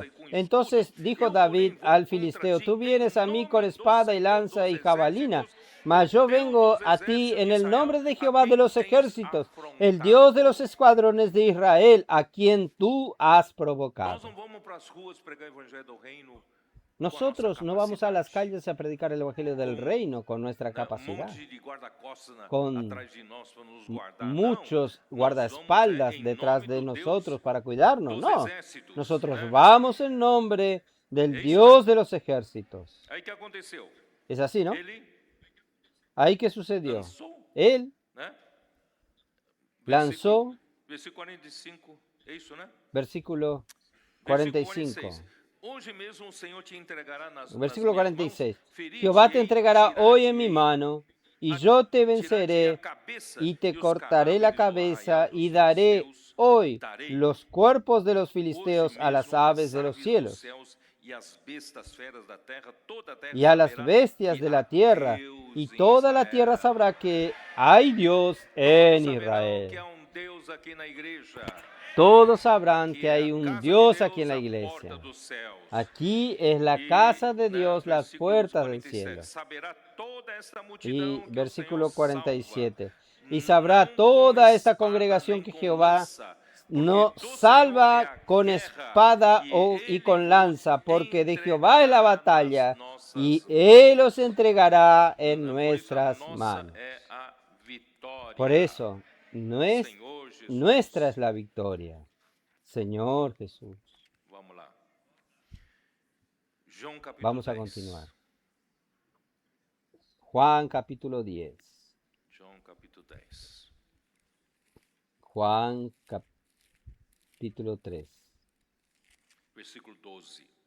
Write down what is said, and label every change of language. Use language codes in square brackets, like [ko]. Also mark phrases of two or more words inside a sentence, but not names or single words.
[es] Entonces dijo David al filisteo: tú vienes a mí con espada y lanza y jabalina, mas yo vengo a ti en el nombre de Jehová de los ejércitos, el Dios de los escuadrones de Israel, a quien tú has provocado. Nosotros no vamos a las calles a predicar el Evangelio del [pt] com, [es] Reino con nuestra [pt] né, [es] capacidad, [pt] de guarda-costas [es] con [pt] atrás de nós para nos guardar. Não, [es] muchos [pt] nós vamos [es] guardaespaldas [pt] em [es] detrás [pt] nome [es] de [pt] do [es] nosotros [pt] Deus [es] para cuidarnos. [pt] dos [es] No, [pt] exércitos. [es] nosotros [pt] Né? [es] vamos en nombre del [pt] É isso, né? [es] Dios de los ejércitos. [pt] Aí que aconteceu? [es] Es así, ¿no? [pt] Ele [es] Ahí que sucedió. [pt] lançou, [es] Él [pt] né? [es] lanzó, [pt] Versículo 45, é isso, né? [es] versículo [pt] Versículo [es] 45. [pt] 46. Hoje mesmo o Senhor te entregará [es] Versículo [pt] nas minhas [es] 46. [pt] mãos, ferir-te-ei, [es] Jehová te entregará hoy en mi [pt] tirar-te-ei, [es] mano, y yo te [pt] tirar-te-ei a [es] venceré [pt] cabeça [es] y te [pt] os [es] cortaré la [pt] cadáveres do [es] cabeza [pt] arraial [es] y [pt] dos [es] daré [pt] filisteus, [es] hoy [pt] darei [es] los cuerpos de los [pt] hoje [es] filisteos a las [pt] mesmo [es] aves [pt] as [es] de los [pt] aves dos [es] cielos [pt] céus e as bestas feras da terra, toda a terra [es] y a las [pt] saberá [es] bestias [pt] que [es] de la [pt] há [es] tierra, [pt] Deus [es] y [pt] em [es] toda la tierra [pt] Israel. [es] sabrá que hay Dios [pt] Todos [es] en [pt] saberão que [es] Israel. [pt] há Deus aqui na igreja. [es] Todos sabrán [pt] Aqui [es] que [pt] é [es] hay [pt] a [es] un [pt] casa de [es] Dios aquí en [pt] Deus, [es] la [pt] a [es] iglesia. [pt] porta dos céus. [es] Aquí es la [pt] E, [es] casa de [pt] né, [es] Dios, las [pt] versículo [es] puertas del [pt] 47, [es] cielo. [pt] saberá toda esta [es] Y [pt] multidão que o Senhor [es] versículo [pt] salva. [es] 47. Y sabrá [pt] Não com [es] toda esta [pt] espada [es] congregación [pt] nem [es] que [pt] com [es] Jehová [pt] lança, [es] no [pt] porque do Senhor é [es] salva [pt] a [es] con [pt] guerra, [es] espada [pt] e [es] y [pt] Ele [es] con [pt] vos [es] lanza, porque de Jehová es la [pt] entregará nas [es] batalla, y [pt] nossas [es] Él [pt] mãos. [es] os entregará en [pt] Por isso a [es] nuestras [pt] nossa [es] manos. [pt] é a [es] Por [pt] vitória. [es] eso, [pt] Senhor Jesus. [es] nuestra es la victoria. Señor Jesús. [pt] Vamos lá. João capítulo [es] Vamos a [pt] 10. [es] continuar. Juan capítulo 10. [pt] João capítulo 10. [es] Juan capítulo 3. Versículo 12.